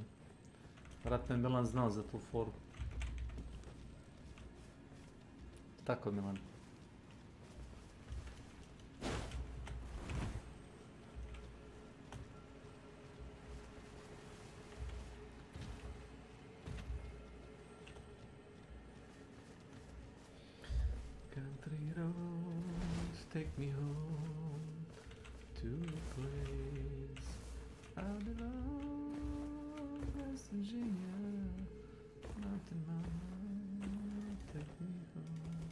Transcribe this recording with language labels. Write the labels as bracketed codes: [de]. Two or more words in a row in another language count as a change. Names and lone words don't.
[sr] Vratno je Milan znao za tu foru. Tako Milan. [en] Country roads take me home to a place I belong, West Virginia, mountain mama, take me home.